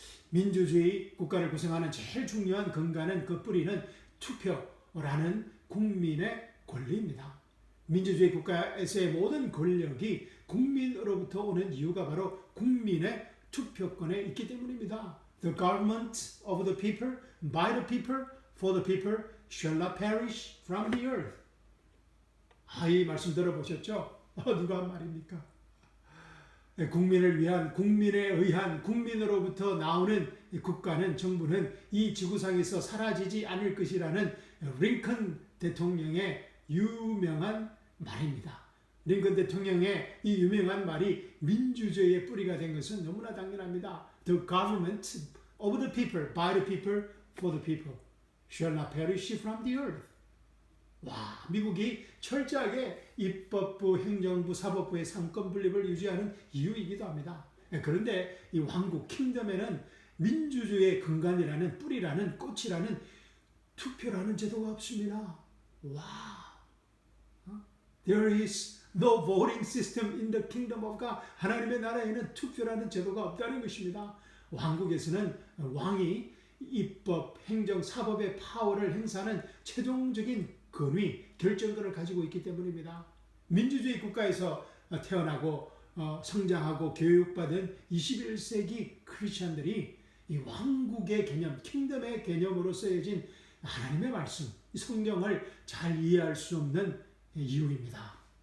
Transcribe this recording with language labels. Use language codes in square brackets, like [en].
[ko] 민주주의 국가를 구성하는 제일 중요한 근간은 그 뿌리는 투표라는 국민의 권리입니다. 민주주의 국가에서의 모든 권력이 국민으로부터 오는 이유가 바로 국민의 투표권에 있기 때문입니다. [en] The government of the people, by the people, for the people shall not perish from the earth. [ko] 이 말씀 들어보셨죠? 누가 한 말입니까? 국민을 위한, 국민에 의한, 국민으로부터 나오는 국가는, 정부는 이 지구상에서 사라지지 않을 것이라는 링컨 대통령의 유명한 말입니다. 링컨 대통령의 이 유명한 말이 민주주의의 뿌리가 된 것은 너무나 당연합니다. [en] The government of the people, by the people, for the people shall not perish from the earth. [ko] 와, 미국이 철저하게 입법부, 행정부, 사법부의 상권 분립을 유지하는 이유이기도 합니다. 그런데 이 왕국, 킹덤에는 민주주의의 근간이라는, 뿌리라는, 꽃이라는 투표라는 제도가 없습니다. [en] 와, There is no voting system in the kingdom of God. [ko] 하나님의 나라에는 투표라는 제도가 없다는 것입니다. 왕국에서는 왕이 입법, 행정, 사법의 파워를 행사하는 최종적인 권위, 결정권을 가지고 있기 때문입니다. 민주주의 국가에서 태어나고 성장하고 교육받은 21세기 크리스천들이 이 왕국의 개념, 킹덤의 개념으로 쓰여진 하나님의 말씀, 이 성경을 잘 이해할 수 없는 이유입니다.